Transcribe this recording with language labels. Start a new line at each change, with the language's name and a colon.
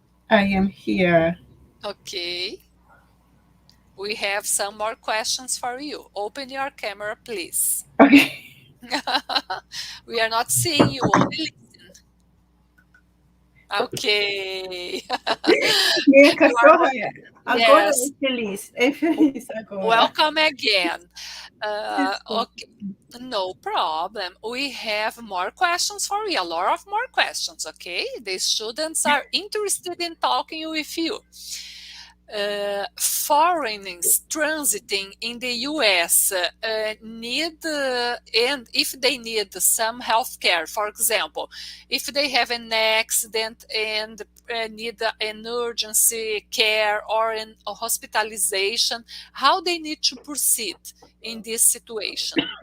English: I am here. Okay. We have some more questions for you. Open your camera, please. Okay. We are not seeing you, only listen. Okay.
Portuguese: Minha cachorra agora é feliz agora.
English: Welcome again. Okay. No problem. We have more questions for you, a lot of more questions, okay? The students are interested in talking with you. Foreigners transiting in the US need, and if they need some health care, for example, if they have an accident and need an urgency care or an hospitalization, how they need to proceed in this situation?